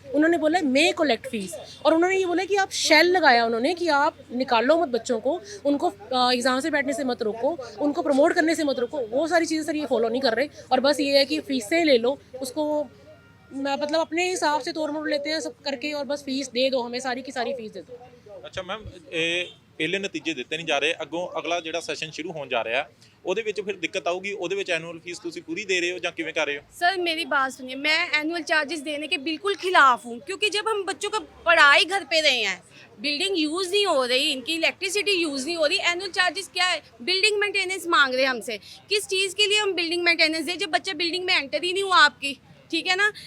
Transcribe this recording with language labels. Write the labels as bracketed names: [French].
[Hindi] उन्होंने बोला मे collect fees, और उन्होंने ये बोला कि आप शेल लगाया उन्होंने कि आप निकालो मत बच्चों को, उनको एग्जाम से बैठने से मत रोको, उनको प्रमोट करने से मत रोको। वो सारी चीज़ें सर ये फॉलो नहीं कर रहे, और बस ये है कि फीसें ले लो, उसको मतलब अपने हिसाब से तोड़ मोड़ लेते हैं सब करके, और बस फीस दे दो, हमें सारी की सारी फीस दे दो। [Punjabi] ਅੱਛਾ ਮੈਮ ਇਹ ਪਹਿਲੇ ਨਤੀਜੇ ਦਿੱਤੇ ਨਹੀਂ ਜਾ ਰਹੇ, ਅੱਗੋਂ ਅਗਲਾ ਜਿਹੜਾ ਸੈਸ਼ਨ ਸ਼ੁਰੂ ਹੋਣ ਜਾ ਰਿਹਾ ਉਹਦੇ ਵਿੱਚ ਫਿਰ ਦਿੱਕਤ ਆਊਗੀ, ਉਹਦੇ ਵਿੱਚ ਐਨੂਅਲ ਫੀਸ ਤੁਸੀਂ ਪੂਰੀ ਦੇ ਰਹੇ ਹੋ ਜਾਂ ਕਿਵੇਂ ਕਰ ਰਹੇ ਹੋ? [Hindi] सर मेरी बात सुनिए, मैं एनुअल चार्जेस देने के बिल्कुल खिलाफ हूँ, क्योंकि जब हम बच्चों का पढ़ाई घर पे रहे हैं, बिल्डिंग यूज़ नहीं हो रही, इनकी इलेक्ट्रिसिटी यूज़ नहीं हो रही, एनुअल चार्जेस क्या है? बिल्डिंग मेंटेनेंस मांग रहे हैं हमसे। किस चीज़ के लिए हम बिल्डिंग मेंटेनेंस दें जब बच्चा बिल्डिंग में एंटर ही नहीं हुआ आपकी? ठीक है ना।